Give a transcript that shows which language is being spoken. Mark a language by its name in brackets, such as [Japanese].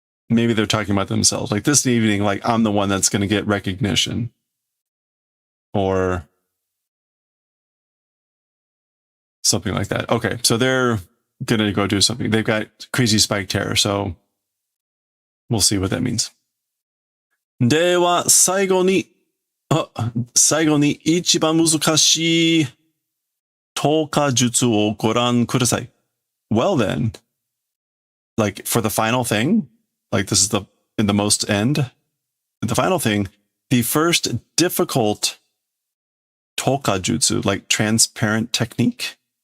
[English] Maybe they're talking about themselves. Like this evening, like I'm the one that's going to get recognition. Or something like that. Okay, so they're going to go do something. They've got crazy spiked hair, so we'll see what that means. [Japanese] では、最後に一番難しい投下術をご覧ください. [English] Well then, like for the final thing, like this is in the most end, the final thing, the first difficult toka jutsu, like transparent technique.